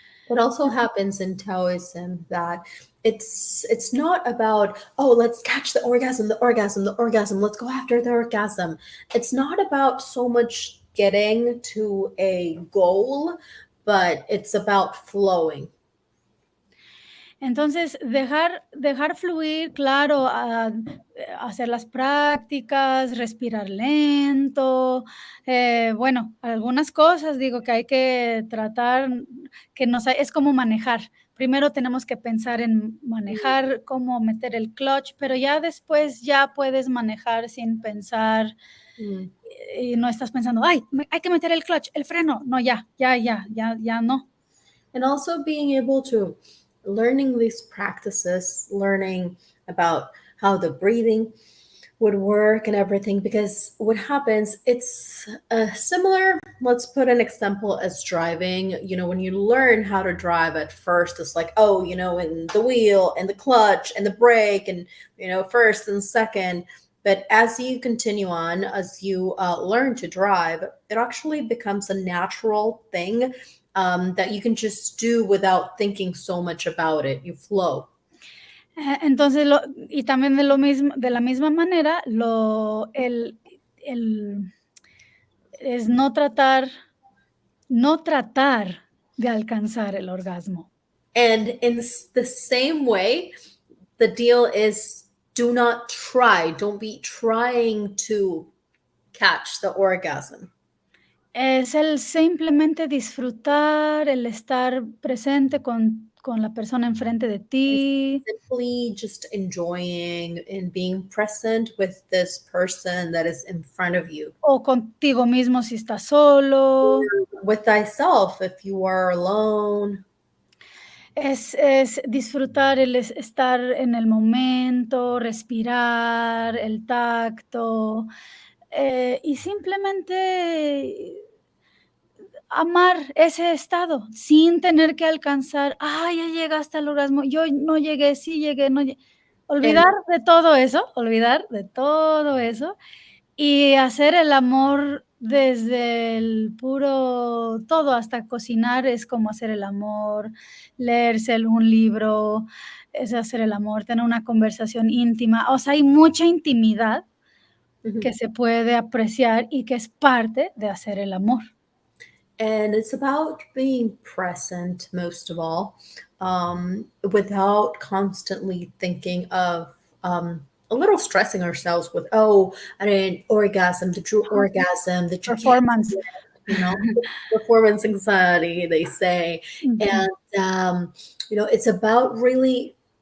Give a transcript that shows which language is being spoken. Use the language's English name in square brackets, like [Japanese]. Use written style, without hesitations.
[English] What also happens in Taoism that it's not about, oh, let's catch the orgasm, let's go after the orgasm. It's not about so much getting to a goal, but it's about flowing. [Spanish] Entonces, dejar fluir, claro, hacer las prácticas, respirar lento, bueno, algunas cosas, digo, que hay que tratar, es como manejar. Primero tenemos que pensar en manejar, cómo meter el clutch, pero ya después ya puedes manejar sin pensar y no estás pensando, ay, hay que meter el clutch, el freno. No, ya no. [English] And also being able to learning these practices, learning about how the breathing would work and everything, because what happens, it's similar, let's put an example as driving. You know, when you learn how to drive at first, it's like, oh, you know, and the wheel and the clutch and the brake and, you know, first and second. But as you continue on, as you learn to drive, it actually becomes a natural thing that you can just do without thinking so much about it. You flow. [Spanish] Entonces, y también de la misma manera, es no tratar de alcanzar el orgasmo. [English] And in the same way, the deal is don't be trying to catch the orgasm. [Spanish] Es el simplemente disfrutar, el estar presente con la persona enfrente de ti. [English] Simply just enjoying and being present with this person that is in front of you. [Spanish] O contigo mismo si estás solo. [English] With thyself if you are alone. [Spanish] Es disfrutar, el estar en el momento, respirar, el tacto, y simplemente amar ese estado sin tener que alcanzar, ya llegaste al orgasmo, yo no llegué, sí llegué, no llegué. Olvidar de todo eso y hacer el amor desde el puro todo, hasta cocinar es como hacer el amor, leerse un libro es hacer el amor, tener una conversación íntima, o sea, hay mucha intimidad que se puede apreciar y que es parte de hacer el amor. [English] And it's about being present most of all, without constantly thinking of a little stressing ourselves with, oh, I didn't orgasm, the true orgasm that you Performance. can't get, you know, performance anxiety, they say. And, you know, it's about really